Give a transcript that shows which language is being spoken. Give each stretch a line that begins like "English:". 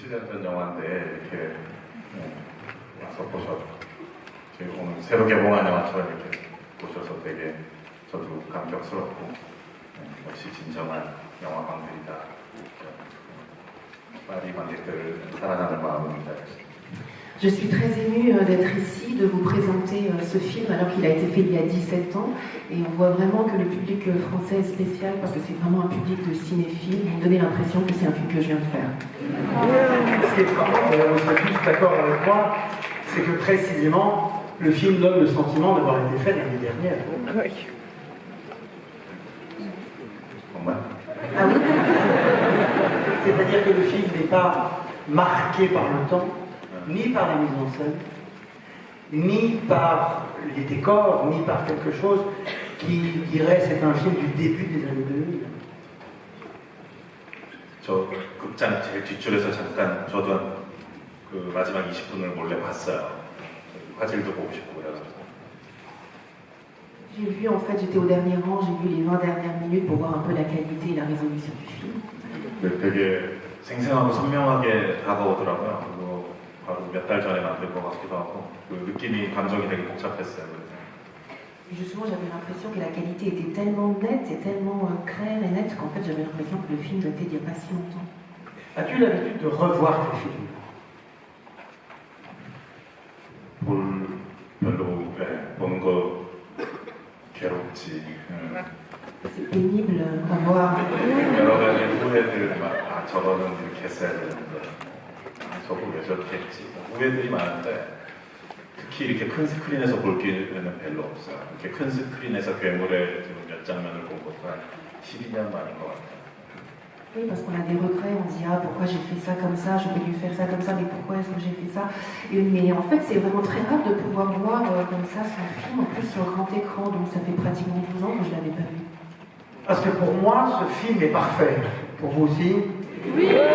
Korean: 전 영화인데 이렇게 와서 보셔서 오늘 새로 개봉한 영화처럼 이렇게 보셔서 되게 저도 감격스럽고 역시 진정한 영화관들이다. 파리 관객들을 사랑하는 마음입니다.
French: Je suis très émue d'être ici, de vous présenter ce film alors qu'il a été fait il y a 17 ans et on voit vraiment que le public français est spécial parce que c'est vraiment un public de cinéphiles. Vous me donnez l'impression que c'est un film que je viens de faire. Ce qui est frappant, vous serez tous d'accord avec moi, c'est que précisément le film donne le sentiment d'avoir été fait l'année dernière. Oui. Ah oui. C'est-à-dire que le film n'est pas marqué par le temps, ni par la mise en scène, ni par les décors, ni par quelque chose qui dirait c'est un film du début des années 2000.
Korean: 저 극장 제일 뒷줄에서 잠깐 저도 그 마지막 20분을 몰래 봤어요. 화질도 보고 싶고 그래가지고.
French: J'ai vu, en fait, j'étais au dernier rang, j'ai vu les 20 dernières minutes pour voir un peu la qualité et la résolution du film.
Korean: 되게 생생하고 선명하게 다가오더라고요. 그리고 바로 몇 달 전에 만든 것 같기도 하고 그 느낌이 감정이 되게 복잡했어요.
French: Et justement, j'avais l'impression que la qualité était tellement nette et tellement claire et nette qu'en fait, j'avais l'impression que le film datait d'il n'y a pas si longtemps. As-tu l'habitude de revoir tes films?
Korean: 별로 보는 거 괴롭지.
French: C'est pénible à voir.
Korean: 여러 가지 후회들 막 저거는 이렇게 했어야 되는데 저거 왜 저렇게 했지? 후회들이 많은데 특히 이렇게 큰 스크린에서 볼 기회는 별로 없어요. 이렇게 큰 스크린에서 괴물의 지금 몇 장면을 본 것도 한 12년 만인 것 같아요.
French: Oui, parce qu'on a des regrets, on se dit ah pourquoi j'ai fait ça comme ça, j'aurais dû faire ça comme ça, mais pourquoi est-ce que j'ai fait ça mais en fait c'est vraiment très rare de pouvoir voir comme ça son film, en plus sur grand écran, donc ça fait pratiquement 12 ans que je ne l'avais pas vu. Parce que pour moi, ce film est parfait. Pour vous aussi? Oui.